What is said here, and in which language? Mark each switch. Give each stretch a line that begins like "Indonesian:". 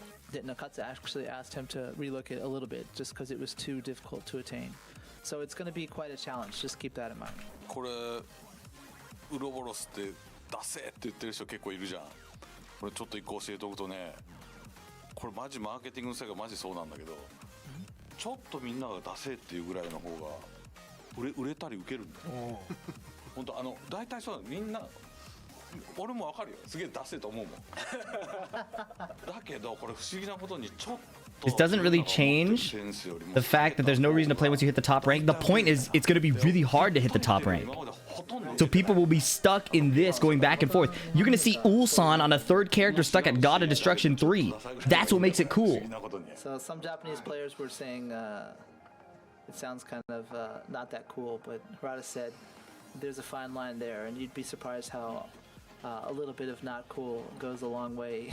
English: That Nakatsu actually asked him to relook it a little bit, just because it was too difficult to attain. So it's going to be quite a challenge. Just keep that in mind.
Japanese: これウロボロスって出せって言ってる人結構いるじゃん。これちょっと一個教えておくとね、これマジマーケティングの世界マジそうなんだけど、ちょっとみんなが出せっていうぐらいの方が売れたり受けるんだよ。本当大体そうみんな。俺もわかるよ、すげえ出せと思うもん。だけどこれ不思議なことにちょっと
English: This doesn't really change the fact that there's no reason to play once you hit the top rank. The point is, it's going to be really hard to hit the top rank. So people will be stuck in this, going back and forth. You're going to see Ulsan on a third character stuck at God of Destruction 3. That's what makes it cool. So some Japanese players were saying it sounds kind of not that cool, but Harada said there's a fine line there, and you'd be surprised how a little bit of not cool goes a long way.